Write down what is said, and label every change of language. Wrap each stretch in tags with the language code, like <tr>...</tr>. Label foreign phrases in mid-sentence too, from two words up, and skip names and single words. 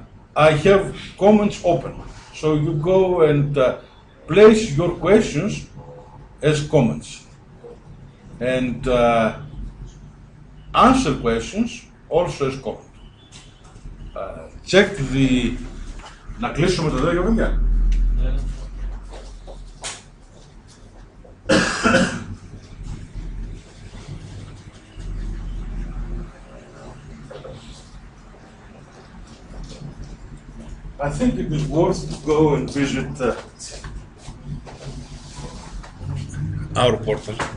<en>I have comments open, so you go and place your questions as comments, and answer questions also as comments. Check the...</en> <el>Να κλείσουμε το δέντρο, παιδιά.</el> <en>I think it is worth to go and visit our portal.</en>